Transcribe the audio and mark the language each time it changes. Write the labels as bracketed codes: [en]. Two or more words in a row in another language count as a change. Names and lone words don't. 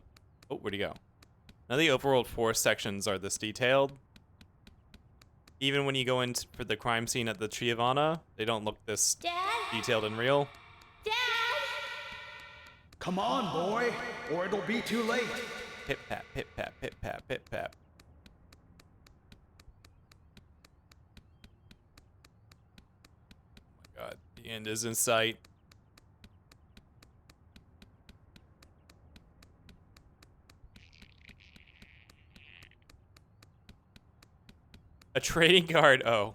[en] Oh, where'd he go? None of the overworld forest sections are this detailed. Even when you go in for the crime scene at the Triavana, they don't look this Dad? detailed and real. Dad? Come on, boy, or it'll be too late. Pip pap, pip pap, pip pap, pip pap. Oh my god, the end is in sight. A trading card. Oh.